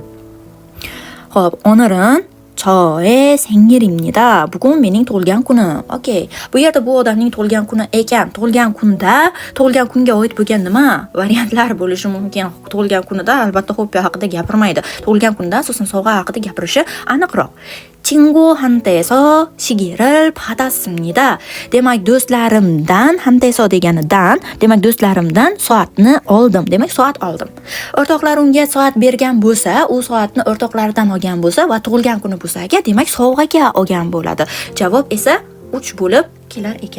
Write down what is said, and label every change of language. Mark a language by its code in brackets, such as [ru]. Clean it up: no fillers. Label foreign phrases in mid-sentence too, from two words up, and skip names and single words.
[ko] Xo'p, 오늘은 제 생일입니다. [uz] Bugun mening tug'ilgan kunim. Okey. Bu yerda bu odamning tug'ilgan kuni ekan. Tug'ilgan kunga oid bo'lgan nima variantlar bo'lishi mumkin. Tug'ilgan kunida albatta hobbi haqida gapirmaydi. Tug'ilgan kunida asosan sovg'a haqida gapirishi aniqroq. [ko] 친구한테서 시계를 받았습니다. [uz] Demak, do'stlarimdan, hanteso deganidan, demak do'stlarimdan soatni oldim. Demak, soat oldim. O'rtoqlar unga soat bergan bo'lsa, u soatni o'rtoqlaridan olgan bo'lsa va tug'ilgan kuni bo'lsa agar, demak sovg'aga olgan bo'ladi. Javob esa 3 bo'lib kelar ekan.